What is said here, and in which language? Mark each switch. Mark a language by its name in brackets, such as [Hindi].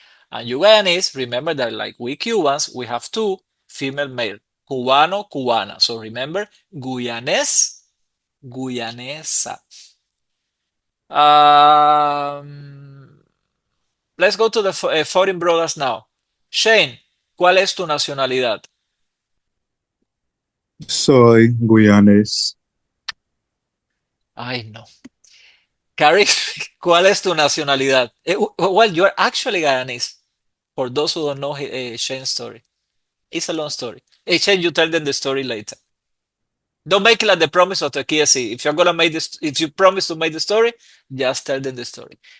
[English] And you Guyanese, remember that like we Cubans, we have two female male. [Spanish] Cubano, cubana. [English] So remember, [Spanish] guyanés, guyanesa. [English] Um, let's go to the foreign brothers now. [Spanish] Shane, ¿cuál es tu nacionalidad? Soy Guyanese. Ay, no. Carrie, ¿cuál es tu nacionalidad? [English] Well, you're actually Guyanese. For those who don't know Shane's story. It's a long story. Hey, Shane, you tell them the story later. Don't make it like the promise of the KSC. If you're gonna make this, if you promise to make the story, just tell them the story.